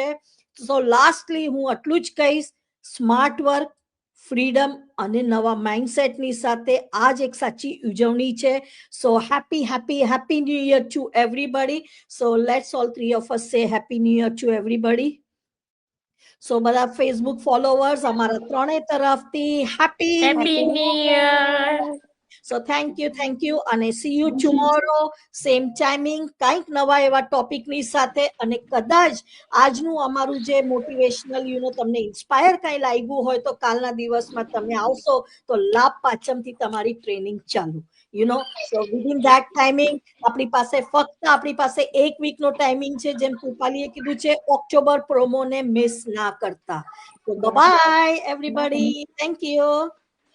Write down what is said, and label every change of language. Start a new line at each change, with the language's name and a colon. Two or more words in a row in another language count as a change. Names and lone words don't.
Gujarati: સો લાસ્ટલી હું આટલું જ કહીશ,
English: smart work,
Gujarati: ફ્રીડમ અને નવા માઇન્ડસેટની સાથે આ જ એક સાચી ઉજવણી છે.
English: so happy happy happy new year to everybody. so let's all three of us say happy new year to everybody.
Gujarati: સો બધા
English: Facebook followers
Gujarati: અમારા ત્રણેય તરફથી હેપી
English: happy new year. So thank you અને see you tomorrow same timing
Gujarati: કંઈક નવા એવા ટોપિકની સાથે. અને કદાચ આજનું અમારું જે મોટિવેશનલ તમને ઇન્સ્પાયર કંઈ લાગ્યું હોય તો કાલના દિવસમાં તમે આવશો તો લાભ પાંચમથી તમારી ટ્રેનિંગ ચાલુ.
English: so within that timing
Gujarati: આપણી પાસે એક વીકનો ટાઈમિંગ છે, જેમ કૃપાલીએ કીધું છે, ઓક્ટોબર પ્રોમોને મિસ ના કરતા.
English: So bye bye everybody, thank you.